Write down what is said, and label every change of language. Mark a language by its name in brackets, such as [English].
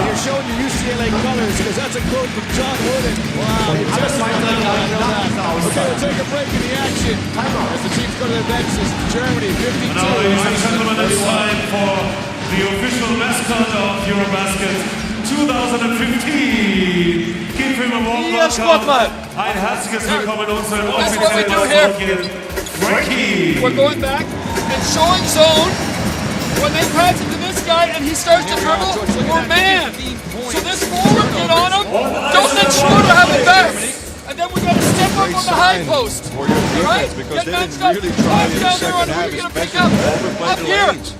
[English] You're showing your UCLA colors because that's a quote from John Wooden. Wow, you're testing it. Okay, we'll take a break in the action as the teams go to their benches. Germany, 52. Now, ladies and gentlemen, it's time for the official mascot of EuroBasket 2015. [German] Gib ihm ein [English] warm welcome. [German] Ein herzliches Willkommen unseren offiziellen Mascotten, Frankie. [English] We're going back and showing zone. When they pass it to this guy and he starts to dribble, we're man. So this forward, get on him. Don't let Schroeder have it back. And then we got to step up on the high post. For your defense, because they didn't really try in the second half, especially overplaying the lanes.